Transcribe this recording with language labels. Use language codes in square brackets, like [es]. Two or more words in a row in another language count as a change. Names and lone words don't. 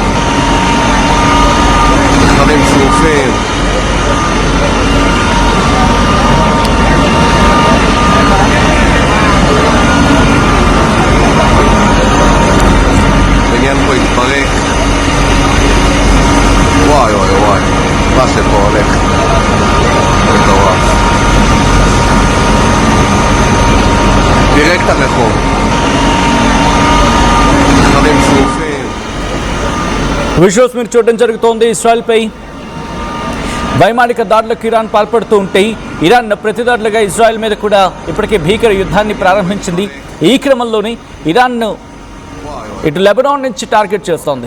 [he] דברים שרופים. הבניין פה התפרק. וואי וואי וואי, מה שפה הולך. מטורף. תראה את הרחוב. דברים שרופים. [te] విజువల్స్ మీరు చూడడం జరుగుతోంది. ఇజ్రాయెల్పై వైమానిక దాడులకు ఇరాన్ పాల్పడుతూ ఉంటే ఇరాన్ ప్రతిదాడులుగా ఇజ్రాయెల్ మీద కూడా ఇప్పటికే భీకర యుద్ధాన్ని ప్రారంభించింది. ఈ క్రమంలోనే ఇరాన్ను ఇటు లెబనాన్ నుంచి టార్గెట్ చేస్తోంది.